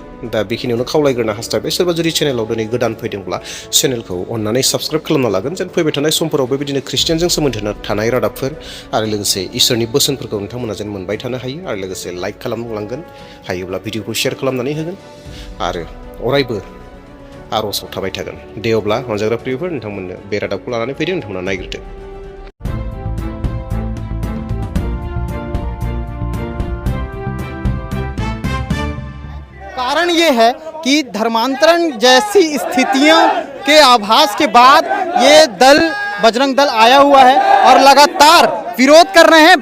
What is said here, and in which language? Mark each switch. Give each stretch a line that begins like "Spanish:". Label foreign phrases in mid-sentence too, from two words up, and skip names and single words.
Bodo: दा बेखिनियावनो खावलायग्रोनो हास्थायबाय, सोरबा जुदि चेनेलाव दिनै गोदान फैदोंब्ला चेनेलखौ अननानै साबस्क्राइब खालामना लागोन, जेन फैबाय थानाय समफोराव बेबायदिनो ख्रिस्टियानजों सोमोन्दो थानाय रादाबफोर आरो लोगोसे इसोरनि बोसोनफोरखौ नोंथांमोना जेन मोनबाय थानो हायो आरो लोगोसे लाइक खालामलांगोन, हायोब्ला भिडिअखौ शेयार खालामनानै होगोन आरो अरायबो आर'जाव थाबाय थागोन। दे अब्ला अनजाग्रा प्रियफोर, नोंथांमोननो बे रादाबखौ लानानै फैदों, नोंथांमोना नायग्रोदो।
Hindi: कारण ये है कि धर्मांतरण जैसी स्थितियों के आभास के बाद ये दल बजरंग दल आया हुआ है और लगातार विरोध कर रहे हैं।